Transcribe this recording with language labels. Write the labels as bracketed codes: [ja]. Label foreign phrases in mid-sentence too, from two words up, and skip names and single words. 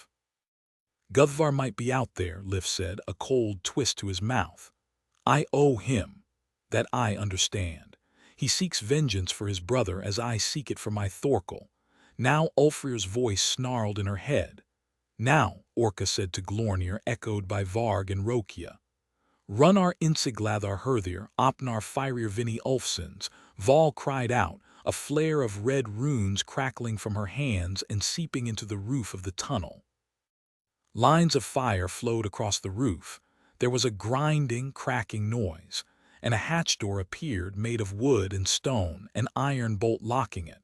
[en] "Guthvar might be out there," Lif said, a cold twist to his mouth. "I owe him. That I understand. He seeks vengeance for his brother as I seek it for my Thorkel." Now Ulfrir's voice snarled in her head. "Now," Orca said to Glornir, echoed by Varg and Rokia. [is] "Runnar Insiglathar Herthir, Opnar Fyrir Vinni Ulfsons," [en] Val cried out, a flare of red runes crackling from her hands and seeping into the roof of the tunnel. Lines of fire flowed across the roof. There was a grinding, cracking noise, and a hatch door appeared made of wood and stone, an iron bolt locking it.